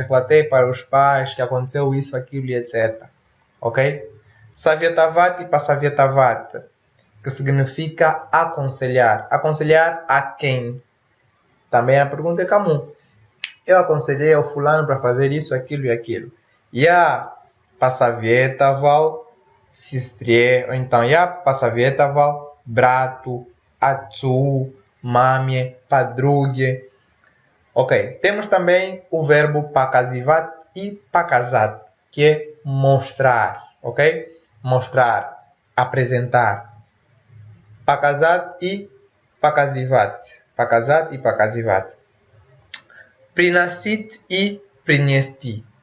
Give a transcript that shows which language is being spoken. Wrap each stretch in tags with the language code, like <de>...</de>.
<pt>Relatei para os pais que aconteceu isso, aquilo e etc. Ok? Советовать e посоветовать, que significa aconselhar. Aconselhar a quem? Também a pergunta é comum. Eu aconselhei ao fulano para fazer isso, aquilo e aquilo.</pt> <ru>Я посоветовал сестре,</ru> <pt>ou então</pt> <ru>я посоветовал брату, отцу, маме, подруге.</ru> <pt>Ok, temos também o verbo показывать e показать, que é mostrar, ok? Mostrar, apresentar. Показать e показывать.</pt> <ru>Показать e показывать. Приносить e принести.</ru>